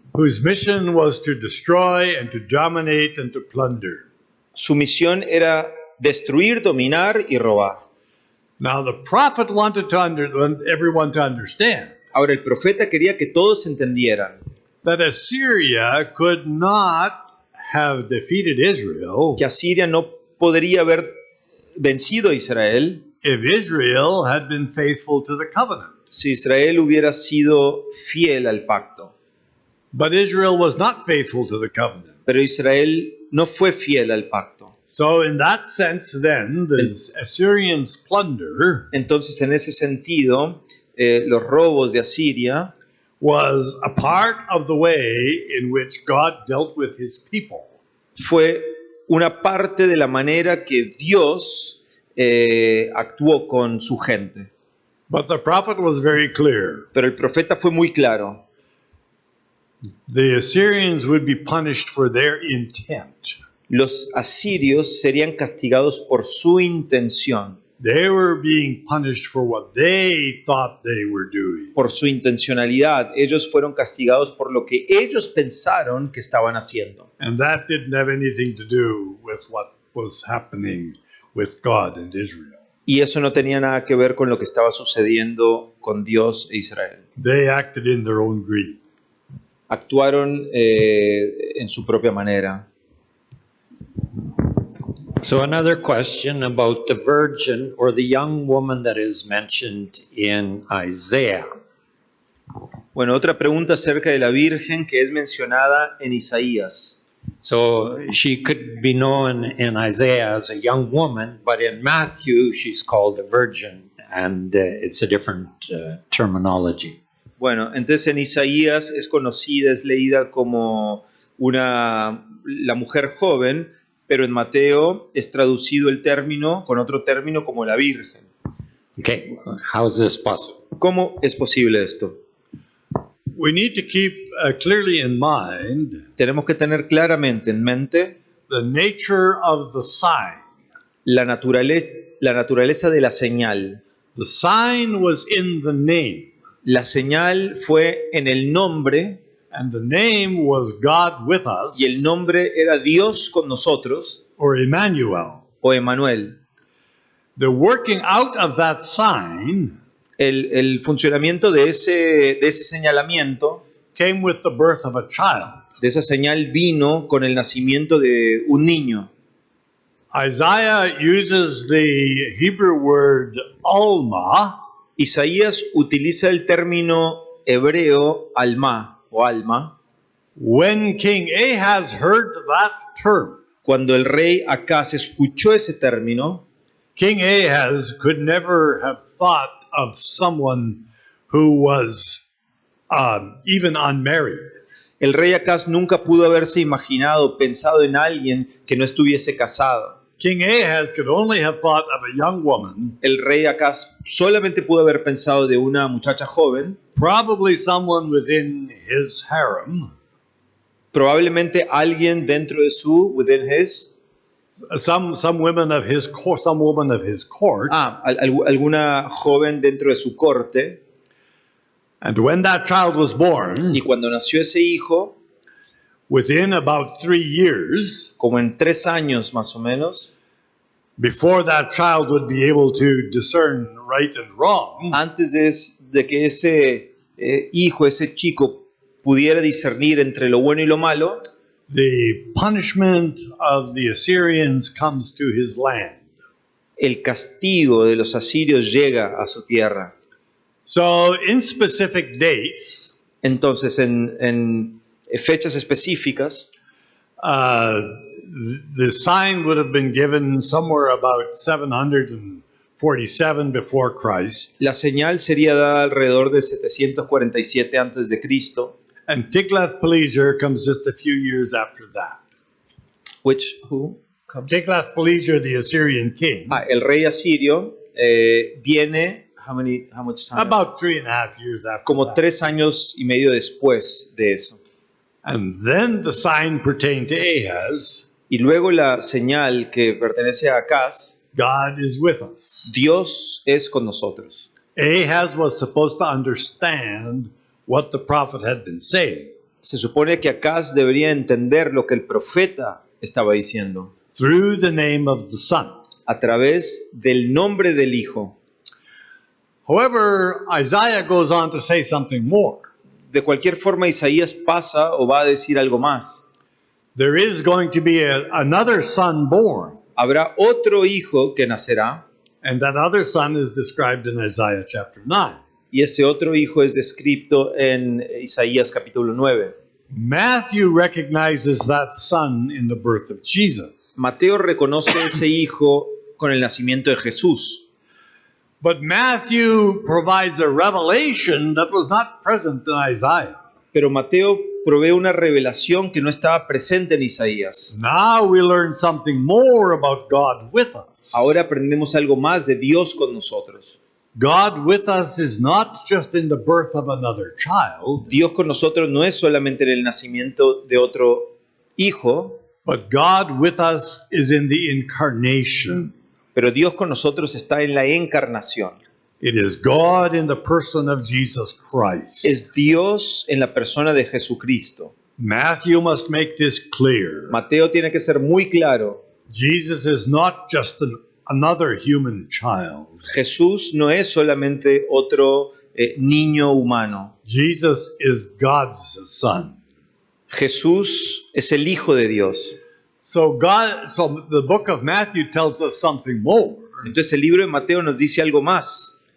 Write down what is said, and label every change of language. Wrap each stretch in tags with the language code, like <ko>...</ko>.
<en>Whose mission was to destroy and to dominate and to plunder.</en> <es>Su misión era destruir, dominar y robar.</es> <en>Now the prophet wanted everyone to understand.</en> <es>Ahora el profeta quería que todos entendieran</es> <en>that Assyria could not have defeated Israel.</en> <es>Que Asiria no podría haber vencido a Israel.</es> <en>If Israel had been faithful to the covenant.</en> <es>Si Israel hubiera sido fiel al pacto.</es> <en>But Israel was not faithful to the covenant.</en> <es>Pero Israel no fue fiel al pacto.</es> <en>So in that sense then, the Assyrians' plunder,</en> <es>entonces en ese sentido, los robos de Asiria</es> <en>was a part of the way in which God dealt with his people.</en> <es>Fue una parte de la manera que Dios actuó con su gente.</es> <en>But the prophet was very clear.</en> <es>Pero el profeta fue muy claro.</es> <en>The Assyrians would be punished for their intent.</en> <es>Los asirios serían castigados por su intención.</es> <en>They were being punished for what they thought they were doing.</en> <es>Por su intencionalidad, ellos fueron castigados por lo que ellos pensaron que estaban haciendo.</es> <en>And that didn't have anything to do with what was happening with God and Israel.</en> <es>Y eso no tenía nada que ver con lo que estaba sucediendo con Dios e Israel.</es> <en>They acted in their own greed.</en> <es>Actuaron en su propia manera.</es> <en>So another question about the virgin or the young woman that is mentioned in Isaiah.</en> <es>Bueno, otra pregunta acerca de la virgen que es mencionada en Isaías.</es> <en>So she could be known in Isaiah as a young woman, but in Matthew she's called a virgin, and it's a different terminology.</en> <es>Bueno, entonces en Isaías es conocida, es leída como la mujer joven, pero en Mateo es traducido el término con otro término como la virgen.</es> <en>Okay, how is this possible?</en> <es>¿Cómo es posible esto?</es> <en>We need to keep clearly in mind</en> <es>Tenemos que tener claramente en mente</es> <en>the nature of the sign.</en> <es>la naturaleza de la señal.</es> <en>The sign was in the name,</en> <es>La señal fue en el nombre</es> <en>and the name was God with us,</en> <es>y el nombre era Dios con nosotros</es> <en>or Emmanuel.</en> <es>o Emmanuel.</es> <en>The working out of that sign</en> <es>El funcionamiento de ese señalamiento,</es> <en>came with the birth of a child.</en> <es>de esa señal, vino con el nacimiento de un niño.</es> <en>Isaiah uses the Hebrew word alma</en> <es>Isaías utiliza el término hebreo alma o alma</es> <en>when King Ahaz heard that term.</en> <es>cuando el rey Acaz escuchó ese término.</es> <en>King Ahaz could never have thought of someone who was even unmarried.</en> <es>El rey Acaz nunca pudo haberse imaginado, pensado en alguien que no estuviese casado.</es> <en>King Ahaz could only have thought of a young woman,</en> <es>El rey Acaz solamente pudo haber pensado de una muchacha joven,</es> <en>probably someone within his harem,</en> <es>probablemente alguien dentro de su,</es> <en>within his, some women of his court, some woman of his court.</en> <es>alguna joven dentro de su corte.</es> <en>And when that child was born,</en> <es>Y cuando nació ese hijo,</es> <en>within about 3 years,</en> <es>como en 3 años más o menos,</es> <en>before that child would be able to discern right and wrong,</en> <es>antes de que ese hijo, ese chico, pudiera discernir entre lo bueno y lo malo,</es> <en>the punishment of the Assyrians comes to his land.</en> <es>el castigo de los asirios llega a su tierra.</es> <en>So, in specific dates,</en> <es>Entonces, en fechas específicas,</es> <en>the sign would have been given somewhere about 747 before Christ,</en> <es>la señal sería dada alrededor de 747 antes de Cristo.</es> <en>and Tiglath-Pileser comes just a few years after that. Who? Tiglath-Pileser, the Assyrian king,</en> <es>El rey asirio viene,</es> <en>how much time? about 3.5 years after</en> <es>Como</es> <en>that.</en> <es>3 años y medio después de eso.</es> <en>And then the sign pertained to Ahaz,</en> <es>Y luego la señal que pertenece a Acaz,</es> <en>God is with us.</en> <es>Dios es con nosotros.</es> <en>Ahaz was supposed to understand what the prophet had been saying.</en> <es>Se supone que Acaz debería entender lo que el profeta estaba diciendo</es> <en>Through the name of the Son.</en> <es>a través del nombre del Hijo.</es> <en>However, Isaiah goes on to say something more.</en> <es>De cualquier forma, Isaías pasa o va a decir algo más.</es> <en>There is going to be another son born,</en> <es>Habrá otro hijo que nacerá,</es> <en>and that other son is described in Isaiah chapter 9.</en> <es>y ese otro hijo es descrito en Isaías capítulo 9.</es> <en>Matthew recognizes that son in the birth of Jesus.</en> <es>Mateo reconoce ese hijo con el nacimiento de Jesús.</es> <en>But Matthew provides a revelation that was not present in Isaiah.</en> <es>Pero Mateo provee una revelación que no estaba presente en Isaías.</es> <en>Now we learn something more about God with us.</en> <es>Ahora aprendemos algo más de Dios con nosotros.</es> <en>God with us is not just in the birth of another child,</en> <es>Dios con nosotros no es solamente en el nacimiento de otro hijo,</es> <en>but God with us is in the incarnation.</en> <es>pero Dios con nosotros está en la encarnación.</es> <en>It is God in the person of Jesus Christ.</en> <es>Es Dios en la persona de Jesucristo.</es> <en>Matthew must make this clear.</en> <es>Mateo tiene que ser muy claro.</es> <en>Jesus is not just another human child.</en> <es>Jesús no es solamente otro niño humano.</es> <en>Jesus is God's son.</en> <es>Jesús es el Hijo de Dios.</es> <en>So the book of Matthew tells us something more</en> <es>Entonces el libro de Mateo nos dice algo más</es>